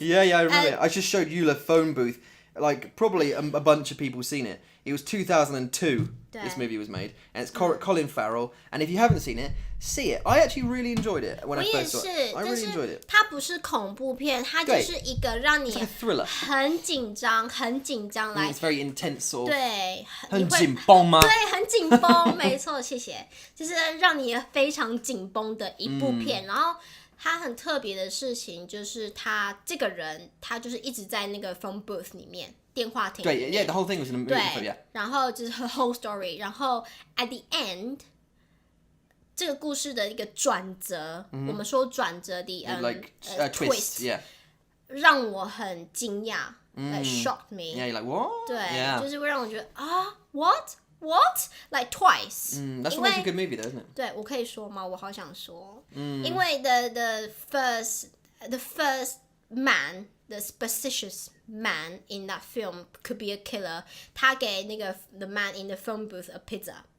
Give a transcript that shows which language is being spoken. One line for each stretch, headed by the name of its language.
English: Yeah, I remember it. I just showed you the phone booth. Like, probably a bunch of people seen it. It was 2002, this movie was made. And it's Colin Farrell. And if you haven't seen it, see it. I actually really enjoyed it when I first saw it. I really enjoyed it.
Chinese: 它不是恐怖片，它就是一个让你
English: It's like a thriller.
Chinese: 很紧张来。
English: It's very intense sort of.
Chinese: 对，很紧绷吗？对，很紧绷，没错，谢谢。就是让你非常紧绷的一部片，然后。他很特别的事情就是他这个人，他就是一直在那个 phone booth 里面，电话亭里面。
English: 对 ，yeah, the whole thing was in a movie.
Chinese: 对
English: yeah.
Chinese: 然后就是
English: her whole story，
Chinese: 然后
English: at the end，
Chinese: 这个故事的一个转折，我们说转折的
English: like twist, yeah.
Chinese: 让我很惊讶，
English: shocked me. Yeah, you're like what?
Chinese: 对
English: yeah.
Chinese: 就是会让我觉得What?
English: Like twice. That's what makes a good movie, though, isn't it?
Chinese: 对，我可以说吗？我好想说，因为
English: the first man, the suspicious man in that film could be a killer.
Chinese: 他给那个
English: the man in the phone booth
Chinese: a pizza.